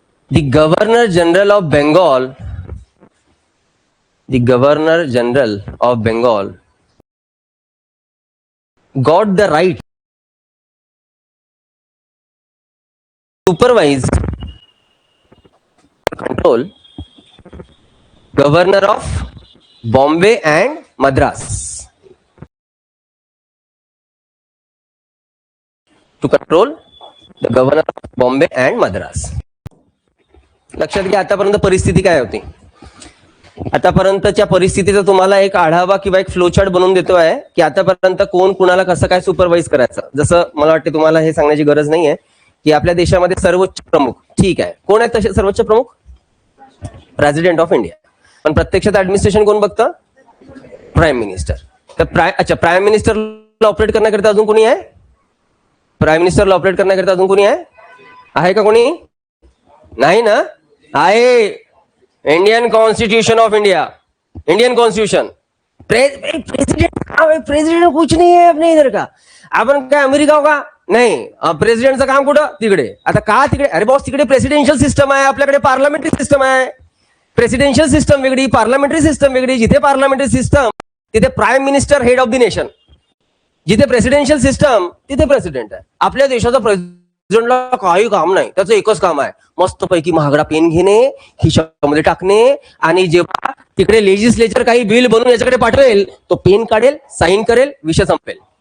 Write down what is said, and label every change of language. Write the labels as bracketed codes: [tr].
[en] The Governor General of Bengal, the Governor General of Bengal got the right to supervise, control Governor of Bombay and Madras, to control the Governor of Bombay and Madras. [mr] लक्षात घ्या आतापर्यंत परिस्थिती काय होती. आतापर्यंतच्या परिस्थितीचा तुम्हाला एक आढावा किंवा एक फ्लोचार्ट बनवून देतो आहे की आतापर्यंत कोण कुणाला कसं काय सुपरवाइज करायचं. जसं मला वाटतं तुम्हाला हे सांगण्याची गरज नाहीये की आपल्या देशामध्ये सर्वोच्च प्रमुख, ठीक आहे, कोण आहेत तसे सर्वोच्च प्रमुख? President of India. पण प्रत्यक्षात ऍडमिनिस्ट्रेशन कोण बघतं? Prime minister. तर प्राईम मिनिस्टरला ऑपरेट करण्याकरिता अजून कोणी आहे? प्राईम मिनिस्टरला ऑपरेट करण्याकरिता अजून कोणी आहे का कोणी? नाही ना. आहे Indian constitution of India, Indian constitution. [hi] President president कुछ नहीं है अपने इधर का. [mr] आपण काय अमेरिका हो का? नाही. प्रेसिडेंटचं काम कुठं? तिकडे. आता का तिकडे? अरे बॉस तिकडे प्रेसिडेन्शियल सिस्टम आहे, आपल्याकडे पार्लमेंटरी सिस्टम आहे. प्रेसिडेन्शियल सिस्टम वेगळी, पार्लमेंटरी सिस्टम वेगळी. जिथे पार्लमेंटरी सिस्टम तिथे prime minister head of the nation, जिथे प्रेसिडेन्शियल सिस्टम तिथे प्रेसिडेंट आहे. आपल्या देशाचा प्रेसिडेंटला काही काम नाही, त्याचं एकच काम आहे मस्तपैकी महागडा पेन घेणे, खिशामध्ये टाकणे, आणि जेव्हा तिकडे लेजिस्लेचर काही बिल बनवून याच्याकडे पाठवेल तो पेन काढेल, साईन करेल, विषय संपेल.